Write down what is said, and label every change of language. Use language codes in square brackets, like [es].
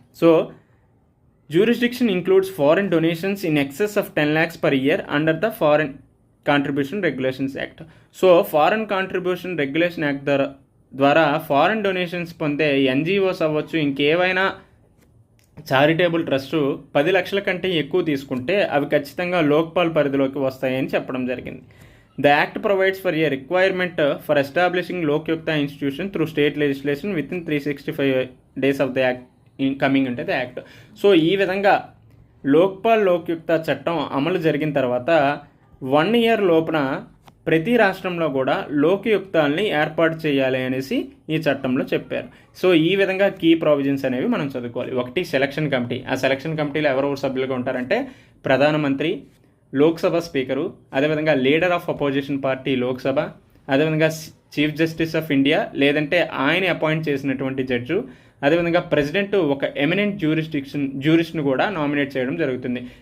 [en] So jurisdiction includes foreign donations in excess of 10 lakhs per year under the foreign contribution regulations act. [te] So foreign contribution regulation act ద్వారా foreign donations పొందే NGOs అవ్వచ్చు, ఇంకేవైనా charitable trust 10 లక్షల కంటే ఎక్కువ తీసుకుంటే అవి ఖచ్చితంగా లోక్పాల్ పరిధిలోకి వస్తాయని చెప్పడం జరిగింది. [en] The Act provides for a requirement for establishing Lokyukta institution through state legislation within 365 days of the Act coming into the Act. [te] So ఈ విధంగా లోక్పాల్ లోక్యుక్త చట్టం అమలు జరిగిన తర్వాత 1 year లోపున ప్రతి రాష్ట్రంలో కూడా లోక్యుక్తాల్ని ఏర్పాటు చేయాలి అనేసి ఈ చట్టంలో చెప్పారు. సో ఈ విధంగా కీ ప్రావిజన్స్ అనేవి మనం చదువుకోవాలి. ఒకటి సెలక్షన్ కమిటీ, ఆ సెలక్షన్ కమిటీలో ఎవరెవరు సభ్యులుగా ఉంటారంటే ప్రధానమంత్రి, లోక్సభ స్పీకరు, అదేవిధంగా leader of opposition party Lok Sabha, అదేవిధంగా చీఫ్ జస్టిస్ ఆఫ్ ఇండియా లేదంటే ఆయన అపాయింట్ చేసినటువంటి జడ్జు, అదేవిధంగా ప్రెసిడెంట్ ఒక ఎమినెంట్ జ్యూరిస్ట్ను కూడా నామినేట్ చేయడం జరుగుతుంది.